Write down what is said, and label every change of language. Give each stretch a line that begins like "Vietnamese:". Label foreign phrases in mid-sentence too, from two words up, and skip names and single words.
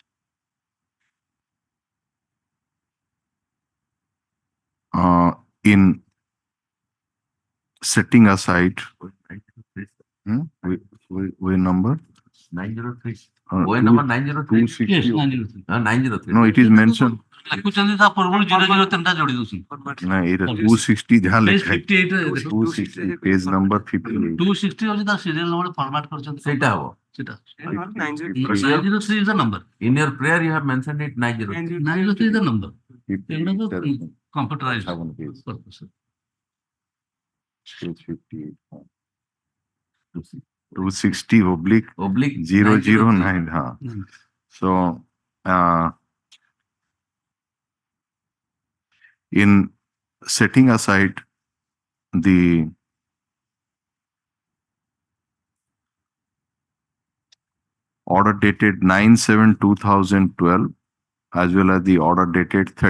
English: In setting aside, we number 903. Uh, OA two- number 903. 260. Yes, 903. 903. No, it is mentioned.
Odia: ଲେଖୁଛନ୍ତି ତା ପୂର୍ବରୁ 003 ଟା ଯୋଡ଼ି ଦଉଛନ୍ତି।
English: No, it is 260
Odia: ଯାହା
English: Page
Odia: ଲେଖା ହେଇଛି। 58 ରେ ଦେଖ।
English: 260 page number 58.
Odia: 260 ହଉଛି ତା
English: serial number format
Odia: କରିଛନ୍ତି। ସେଇଟା ହବ। ସେଟା
English: 903. 903 is the number. In your prayer, you have mentioned it 903. 903 is the number. 58,
Odia: ଏଗୁଡା ତ
English: 57 computerized page. purpose. Page 58. 260/009. Huh. Hmm. So, in setting aside the order dated 9/7/2012 as well as the order dated